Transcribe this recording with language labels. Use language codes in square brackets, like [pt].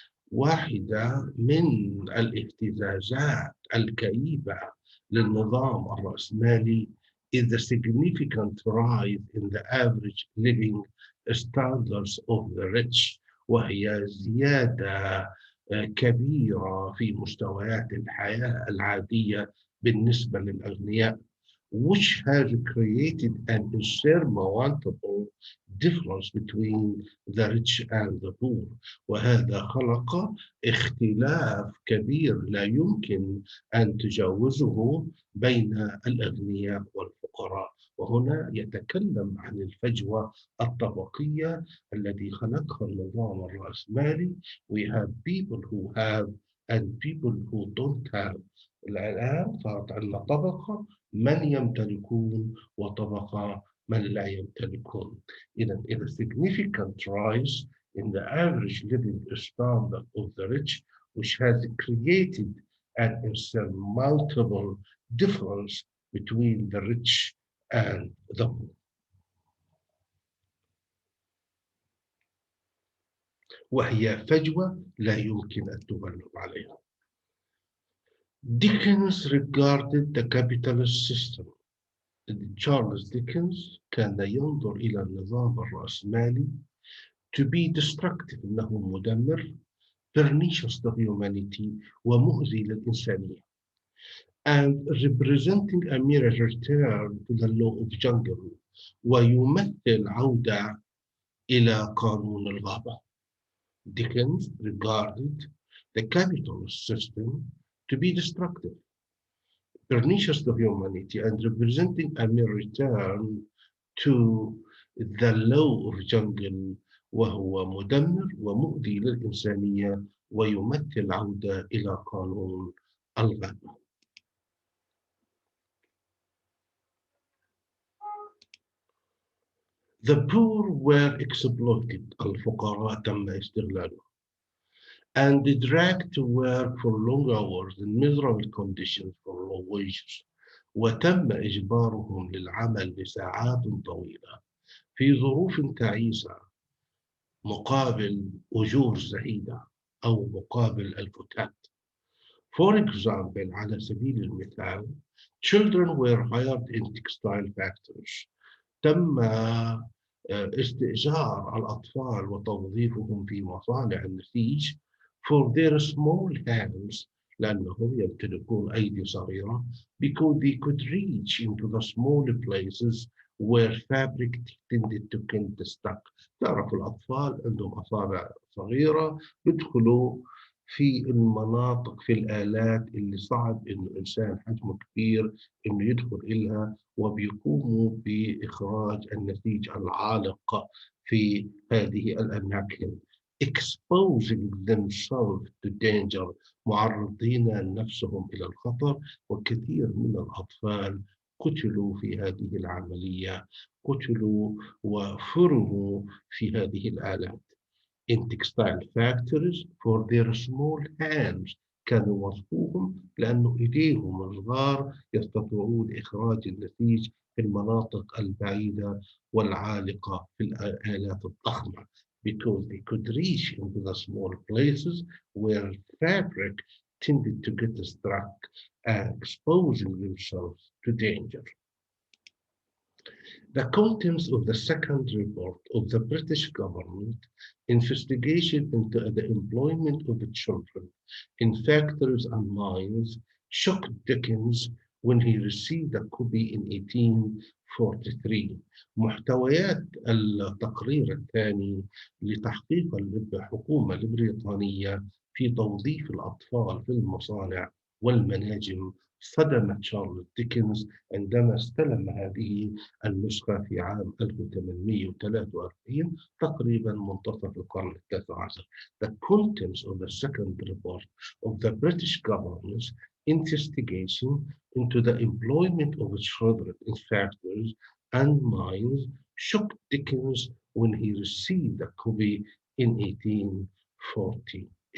[ar] واحدة من الاهتزازات الكئيبة للنظام الرأسمالي [en] is the significant rise in the average living standards of the rich، [ar] وهي زيادة كبيرة في مستويات الحياة العادية بالنسبة للأغنياء، [en] which has created an insurmountable difference between the rich and the poor. [ar] وهذا خلق اختلاف كبير لا يمكن أن تجاوزه بين الأغنياء والفقراء. وهنا يتكلم عن الفجوة الطبقية التي خلقها النظام الرأسمالي. [en] We have people who have and people who don't have. [ar] الآن صارت عندنا طبقة من يمتلكون وطبقة من لا يمتلكون. إذا [en] significant rise in the average living standard of the rich, which has created an insurmountable difference between the rich and the poor. [ar] وهي فجوة لا يمكن أن تغلب عليها. [en] Dickens regarded the capitalist system. Charles Dickens [ar] كان ينظر إلى النظام الرأسمالي [en] to be destructive، [ar] إنه مدمر، [en] pernicious to humanity، [ar] ومؤذي للإنسانية. [en] And representing a mere return to the law of jungle، [ar] ويمثل عودة إلى قانون الغابة. [en] Dickens regarded the capitalist system to be destructive, pernicious to humanity, and representing a mere return to the law of jungle، [ar] وهو مدمر ومؤذي للإنسانية ويمثل عودة إلى قانون الغابة. [en] The poor were exploited، [ar] الفقراء تم استغلالهم، [en] and dragged to work for long hours in miserable conditions for low wages، [ar] وتم إجبارهم للعمل لساعات طويلة في ظروف تعيسة مقابل أجور زهيدة أو مقابل الفتات. [en] For example، [ar] على سبيل المثال، [en] children were hired in textile factories. [ar] تم استئجار الأطفال وتوظيفهم في مصانع النسيج [en] for their small hands، [ar] لأنهم يمتلكون أيدي صغيرة، [en] because they could reach into the small places where fabric tended to get stuck. [ar] تعرف الأطفال عندهم أصابع صغيرة يدخلوا في المناطق، في الآلات اللي صعب إنه إنسان حجمه كبير إنه يدخل إلها، وبيقوموا بإخراج النسيج العالق في هذه الأماكن. [en] exposing themselves to danger، [ar] معرضين نفسهم إلى الخطر. وكثير من الأطفال قتلوا في هذه العملية، قتلوا وفرموا في هذه الآلات. [en] in textile factories for their small hands، [ar] كانوا وصفوهم لأنه إيديهم الصغار يستطيعون إخراج النسيج في المناطق البعيدة والعالقة في الآلات الضخمة، [en] because they could reach into the small places where fabric tended to get stuck, exposing themselves to danger. The contents of the second report of the British government investigation into the employment of the children in factories and mines shocked Dickens when he received a copy in 1843. [ar] محتويات التقرير الثاني لتحقيق الحكومة البريطانية في توظيف الأطفال في المصانع والمناجم صدم تشارلز ديكنز عندما استلم هذه النسخة في عام 1843 تقريبا منتصف القرن التاسع عشر. [en] The contents of the second report of the British government's investigation into the employment of children in factories and mines shocked Dickens when he received a copy in 1843.